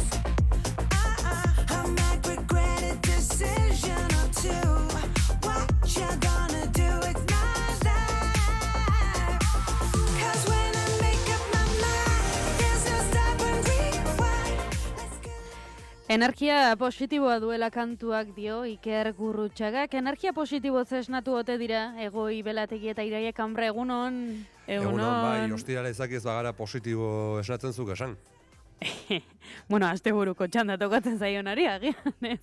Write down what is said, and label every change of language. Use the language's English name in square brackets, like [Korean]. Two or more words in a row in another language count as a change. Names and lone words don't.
[English] I might regret a decision or two. What you gonna do with my life? 'Cause when I make up my mind, there's no stop and rewind. Let's get [Basque] Energia positiboa duela kantuak dio Iker Kurrutxagak. Energia positiboz esnatu ote dira, Egoi Belategi eta Iraia Kanbra, egunon. Egunon, bai, ostirala izakiz bagara positibo esnatzen zuk esan. Asteburuko txanda tokatzen zaionari, agian, ez?